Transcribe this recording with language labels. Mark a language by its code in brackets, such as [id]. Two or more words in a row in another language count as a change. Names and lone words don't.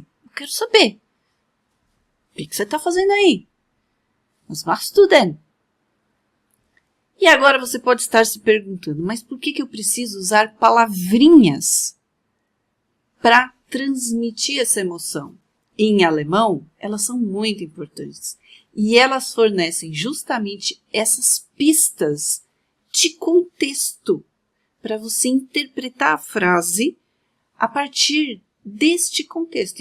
[pt] Eu quero saber. O que você tá fazendo aí? [de] Was machst du denn? [pt] E agora você pode estar se perguntando, mas por que eu preciso usar palavrinhas para transmitir essa emoção? Em alemão, elas são muito importantes. E elas fornecem justamente essas pistas de contexto para você interpretar a frase a partir deste contexto.